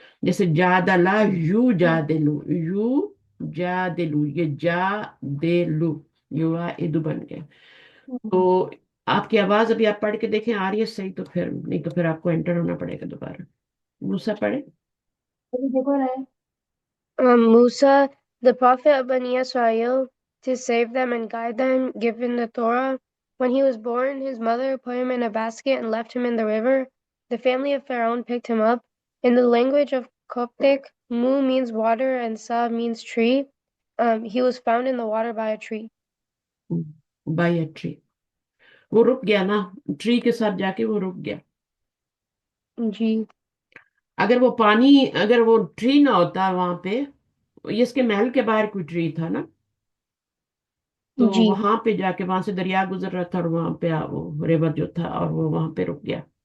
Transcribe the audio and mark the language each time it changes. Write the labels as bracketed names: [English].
[Urdu] جیسے [Arabic] جادلا یو جادلو, یو جادلو, یہ جا دلو, یو وا ادو [Urdu] بن گیا. تو آپ کی آواز ابھی آپ پڑھ کے دیکھیں آ رہی ہے صحیح؟ تو پھر نہیں تو پھر آپ کو انٹر ہونا پڑے گا دوبارہ. موسیٰ پڑھے. دیکھو رہے [English] Musa, the prophet of Bani Israel, to save them and guide them, given the Torah. When he was born, his mother put him in a basket and left him in the river. The family of Pharaoh picked him up. In the language of Coptic, Mu means water and Sa means tree. He was found in the water by a tree. By a tree. [Urdu] وہ رک گیا نا, tree کے ساتھ جا کے وہ رک گیا. جی اگر وہ پانی, اگر وہ ٹری نہ ہوتا وہاں پہ, یہ اس کے محل کے باہر کوئی ٹری تھا نا, تو جی وہاں پہ جا کے وہاں سے دریا گزر رہا تھا, اور وہاں پہ وہ ریور جو تھا, اور وہ وہاں پہ رک گیا.